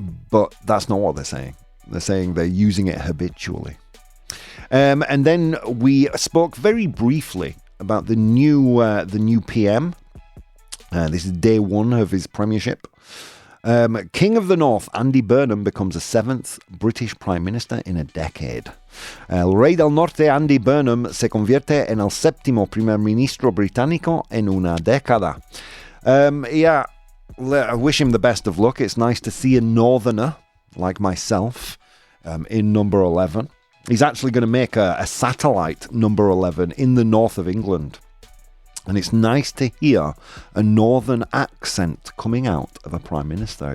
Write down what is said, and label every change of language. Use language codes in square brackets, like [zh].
[en] But that's not what they're saying. They're saying they're using it habitually. And then we spoke very briefly about the new PM. This is day one of his premiership. King of the North, Andy Burnham, becomes the 7th British Prime Minister in a decade. [es] El Rey del Norte, Andy Burnham, se convierte en el 7º Primer Ministro británico en una década. [en] I wish him the best of luck. It's nice to see a northerner like myself in number 11. He's actually going to make a satellite number 11 in the north of England. And it's nice to hear a northern accent coming out of a prime minister.